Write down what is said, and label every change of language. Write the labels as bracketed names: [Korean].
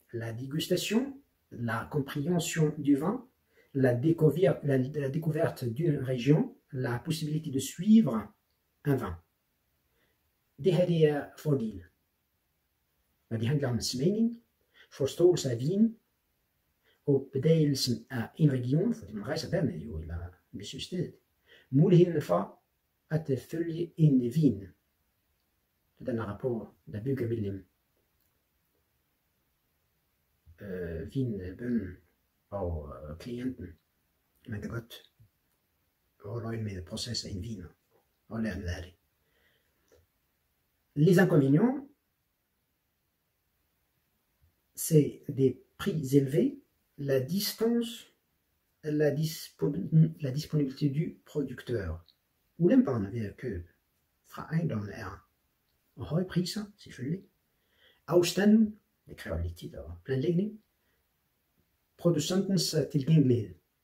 [French] La dégustation, la compréhension du vin, la découverte d'une région, la possibilité de suivre un vin. [Danish] Det her det er fordel. Når det handler om smagning, forståelse af vin, og bedagelsen af en region, fordi man rejser dernede jo, eller besøger stedet. Muligheden for at følge en vin. Den rapport, der bygger mellem vinbønnen og klienten. Man kan godt holde øje med processen af en vin og lære noget af det. [French] Les inconvénients, c'est des prix élevés, la distance, la disponibilité du producteur. [Danish] Ulemperne ved at købe fra ejendommen er høje priser, selvfølgelig. Afstanden, det kræver lidt tid og planlægning. Producentens tilgængelighed.